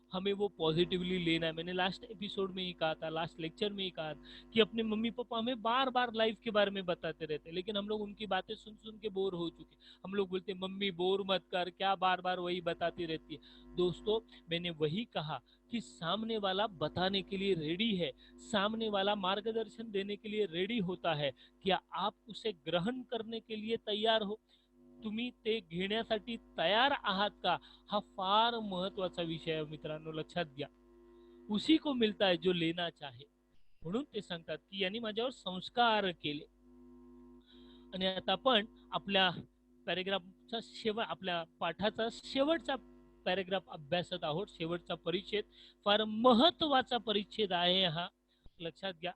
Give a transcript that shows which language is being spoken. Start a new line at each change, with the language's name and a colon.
Hindi: हमें वो पॉजिटिवली लेना है। मैंने लास्ट एपिसोड में ही कहा था, लास्ट लेक्चर में ही कहा था कि अपने मम्मी पापा हमें बार बार लाइफ के बारे में बताते रहते हैं, लेकिन हम लोग उनकी बातें सुन सुन के बोर हो चुके। हम लोग बोलते मम्मी बोर मत कर, क्या बार बार वही बताती रहती है। दोस्तों, मैंने वही कहा कि सामने वाला बताने के लिए रेडी है, सामने वाला मार्गदर्शन देने के लिए रेडी होता है। क्या आप उसे ग्रहण करने के लिए तैयार हो?
Marathi: तुम्ही ते घेण्यासाठी तयार आहात का? हा फार महत्वाचा विषय आहे मित्रांनो, लक्षात घ्या।
Hindi: उसी को मिलता है जो लेना चाहे।
Marathi: म्हणून ते सांगतात की यांनी माझ्यावर संस्कार केले। आणि आता आपण आपल्या पॅरेग्राफचा आपल्या पाठाचा शेवटचा पॅरेग्राफ अभ्यासत आहोत। शेवटचा परिच्छेद फार महत्वाचा परिच्छेद आहे हा, लक्षात घ्या।